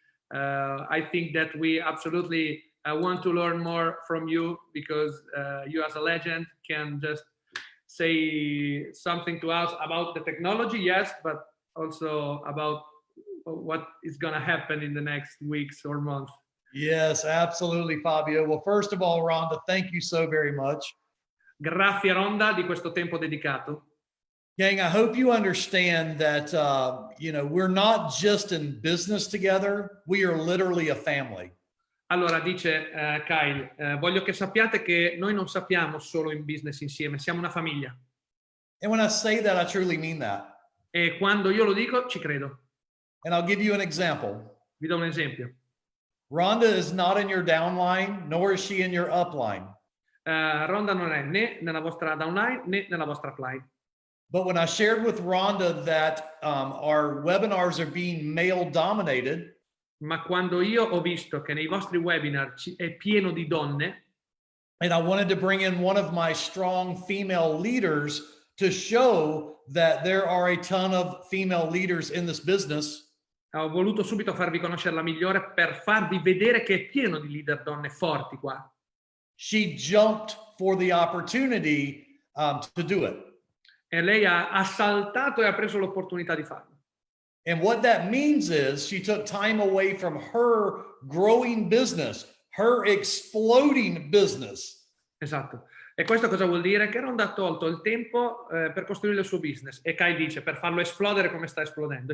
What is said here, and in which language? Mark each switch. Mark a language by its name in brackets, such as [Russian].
[English] I think that we absolutely want to learn more from you, because you as a legend can just say something to us about the technology, yes, but also about what is going to happen in the next weeks or months. Yes, absolutely, Fabio. Well, first of all, Rhonda, thank you so very much. [Italian] Grazie, Rhonda, di questo tempo dedicato. [English] Gang, I hope you understand that, we're not just in business together. We are literally a family. [Italian] Allora, dice Kyle, voglio che sappiate che noi non sappiamo solo in business insieme, siamo una famiglia. [English] And when I say that, I truly mean that. [Italian] E quando io lo dico, ci credo. [English] And I'll give you an example. [Italian] Vi do un esempio. [English] Rhonda is not in your downline, nor is she in your upline. [Italian] Rhonda non è né nella vostra downline né nella vostra upline. [English] But when I shared with Rhonda that our webinars are being male dominated, [Italian] ma quando io ho visto che nei vostri webinar è pieno di donne, [English] and I wanted to bring in one of my strong female leaders to show that there are a ton of female leaders in this business, [Italian] ho voluto subito farvi conoscere la migliore per farvi vedere che è pieno di leader donne forti qua. [English] She jumped for the opportunity to do it. [Italian] E lei ha saltato e ha preso l'opportunità di farlo. [English] And what that means is she took time away from her growing business, her exploding business. [Italian] Esatto. E questo cosa vuol dire? Che Rhonda ha tolto il tempo per costruire il suo business. E Kai dice, per farlo esplodere come sta esplodendo.